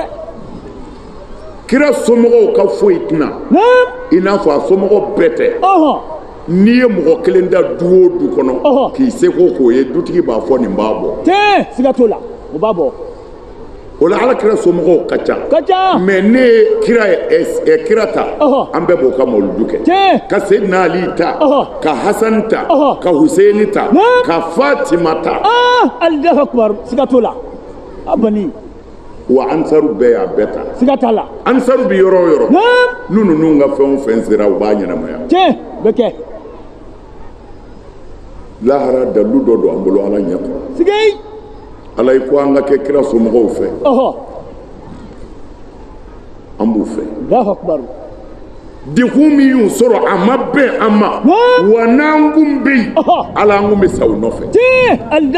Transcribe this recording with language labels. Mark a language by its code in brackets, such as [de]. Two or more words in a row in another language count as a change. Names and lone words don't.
[bm] kira somɔgɔw ka foyi tɛna i n'a fɔ a somɔgɔ bɛɛ tɛ n'i ye mɔgɔ kelen da du o du kɔnɔ k'i seko k'o ye dutigi b'a fɔ nin b'a bɔ siga t'o la o b'a bɔ o la ala kira somɔgɔw ka ca mais ne ye kira ta an bɛɛ b'o ka mawuludu kɛ ka Seydina Ali ta ka Hasan ta ka Huseini ta ka Fatima ta [ar] الله أكبر [bm] siga t'o la abani wa ansaru bɛɛ y'a bɛɛ ta siga t'a la ansaru bi yɔrɔ o yɔrɔ n'u ninnu ka fɛn o fɛn sera u b'a ɲɛnamaya bɛ kɛ lahara dalu dɔ don an bolo ala ɲɛ kɔrɔ ala yi ko an ka kɛ kira somɔgɔw fɛ an b'u fɛ dekun min y'u sɔrɔ a ma bɛn an ma wa n'an kun bɛ yen ala an kun bɛ sa u nɔfɛ